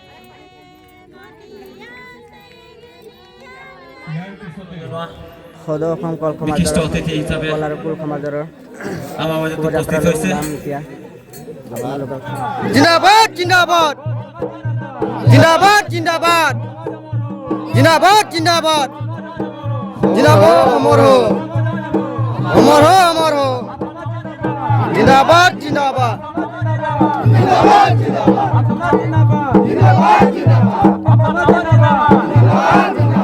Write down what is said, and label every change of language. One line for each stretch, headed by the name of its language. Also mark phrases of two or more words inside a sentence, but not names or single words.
Assamese: ইয়াৰ পিছতে সদৌ অসম কল বিশিষ্ট সমাজৰ অতিথি হিচাপে কল আৰু কুল সমাজৰ আমাৰ মাজত শোভাযাত্ৰা উপস্থিত হৈছে নাম এতিয়া
Hindi: जिंदाबाद जिंदाबाद जिंदाबाद जिंदाबाद जिंदाबाद जिंदाबाद जिंदाबाद अमर हो अमर हो अमर हो जिंदाबाद जिंदाबाद जिंदाबाद जिंदाबाद जिंदाबाद जिंदाबाद